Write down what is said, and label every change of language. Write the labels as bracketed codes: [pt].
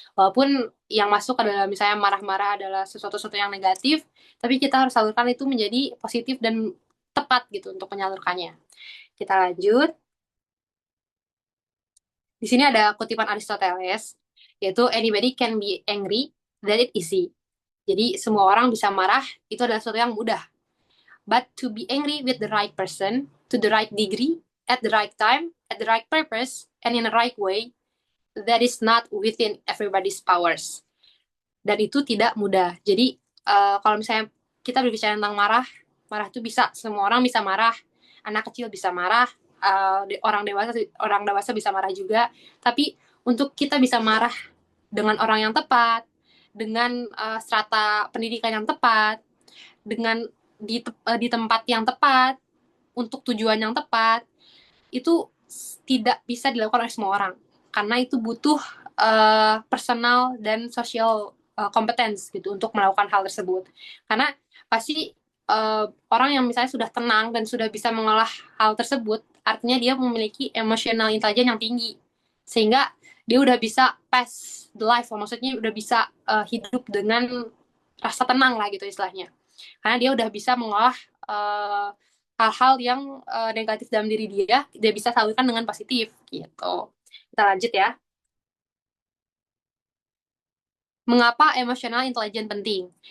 [id] Walaupun yang masuk adalah misalnya marah-marah adalah sesuatu yang negatif, tapi kita harus salurkan itu menjadi positif dan tepat gitu untuk menyalurkannya. Kita lanjut. Di sini ada kutipan Aristoteles, yaitu [en] anybody can be angry, that it easy. [id] Jadi semua orang bisa marah, itu adalah sesuatu yang mudah. [en] But to be angry with the right person, to the right degree, at the right time, at the right purpose, and in the right way, that is not within everybody's powers. [id] Dan itu tidak mudah. Jadi kalau misalnya kita berbicara tentang marah, marah itu bisa, semua orang bisa marah, anak kecil bisa marah, orang dewasa bisa marah juga. Tapi untuk kita bisa marah dengan orang yang tepat, dengan strata pendidikan yang tepat, dengan di tempat yang tepat, untuk tujuan yang tepat, itu tidak bisa dilakukan oleh semua orang karena itu butuh personal dan social competence gitu untuk melakukan hal tersebut. Karena pasti orang yang misalnya sudah tenang dan sudah bisa mengolah hal tersebut, artinya dia memiliki emotional intelligence yang tinggi. Sehingga dia udah bisa [en] pass the life, [id] maksudnya udah bisa hidup dengan rasa tenang lah gitu istilahnya. Karena dia udah bisa mengolah hal-hal yang negatif dalam diri dia bisa salurkan dengan positif gitu. Kita lanjut ya. Mengapa emotional intelligence penting?